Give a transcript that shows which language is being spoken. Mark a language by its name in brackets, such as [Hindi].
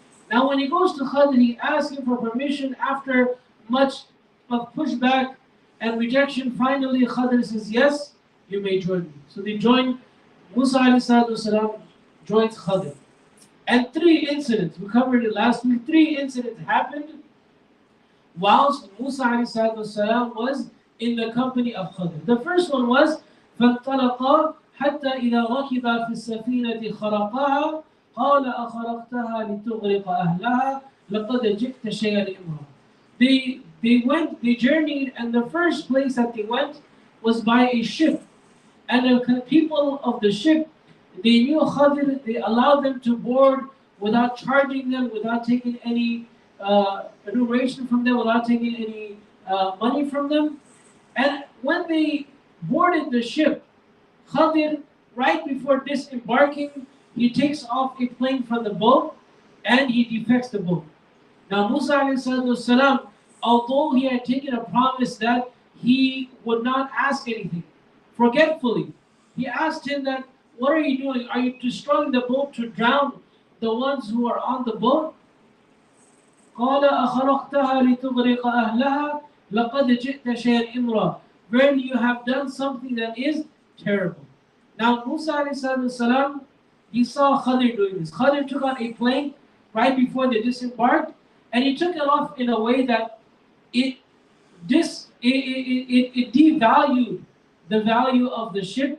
[English] Now when he goes to Khadir, he asks him for permission. After much of pushback and rejection, finally Khadir says, "Yes, you may join me." So they join. Musa والسلام, joins Khadir. And three incidents, we covered it last week, three incidents happened whilst Musa والسلام, was in the company of Khadir. [Arabic] The first one was فَانْطَلَقَا حَتَّى إِذَا رَكِبَا فِي السَّفِينَةِ خَرَقَاهَا قال أخرقتها لتغرق أهلها لقد جئت شيئا إمرا. [English] They journeyed, and the first place that they went was by a ship. And the people of the ship, they knew Khadir, they allowed them to board without charging them, without taking any remuneration from them, without taking any money from them. And when they boarded the ship, Khadir, right before disembarking, he takes off a plank from the boat and he defects the boat. Now Musa والسلام, although he had taken a promise that he would not ask anything, forgetfully, he asked him that, "What are you doing? Are you destroying the boat to drown the ones who are on the boat?" [Arabic] قال أخرقتها لتغرق أهلها لقد جئت شيئا إمرا. [English] Verily you have done something that is terrible. Now Musa والسلام, he saw Khadir doing this. Khadir took out a plank right before they disembarked, and he took it off in a way that it it devalued the value of the ship.